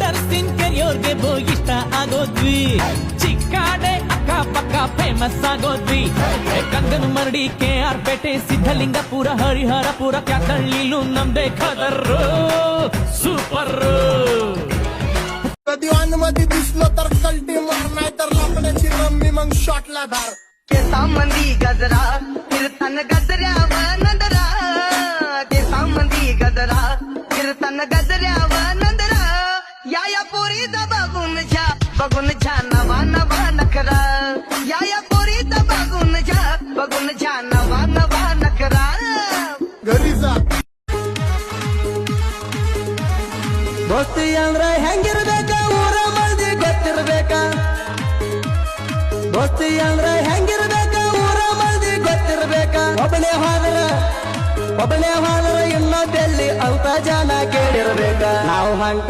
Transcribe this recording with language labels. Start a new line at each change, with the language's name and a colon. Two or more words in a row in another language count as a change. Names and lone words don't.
Kannada: ಸಿನ್ ಕೆರಿಯೋರ್ಗೆ ಇಷ್ಟ ಆಗೋದ್ವಿ ಚಿಕ್ಕಾಡೆ ಅಕ್ಕಪಕ್ಕ ಫೇಮಸ್ ಆಗೋದ್ವಿ ಕಂಗನ ಮರಡಿ KR ಪೇಟೆ ಸಿದ್ಧಲಿಂಗಪುರ ಹರಿಹರಪುರ ಕ್ಯಾತಳ್ಳಿಲು ನಮ್ದೇ ಖದರ್ರು ಸೂಪರ್
Marathi: दिवान मध्ये दिसलो तर कल्टी मार नाही तर लाकडाची रम्मी मग शॉटला धार केसामंदी गजरा कीर्तन गजऱ्याव नंदरा केसामंदी गजरा कीर्तन गजऱ्याव नंदरा या पोरी बघून घ्या बघून छान नवा नवा नखरा या पोरीचा बघून छान नवा नवा नखरा
Kannada: ದೋಸ್ತಿ ಅಂದ್ರ ಹೆಂಗಿರ್ಬೇಕ ಊರ ಮಂದಿ ಗೊತ್ತಿರ್ಬೇಕ ದೋಸ್ತಿ ಅಂದ್ರ ಹೆಂಗಿರ್ಬೇಕ ಊರ ಮಂದಿ ಗೊತ್ತಿರ್ಬೇಕ ಒಬ್ಬನೇ ಹೋದ್ರ ಇನ್ನೊಂದೆಲ್ಲಿ ಅಂತ ಜನ ಕೇಳಿರ್ಬೇಕ ನಾವು ಹೊಂಟ್ರ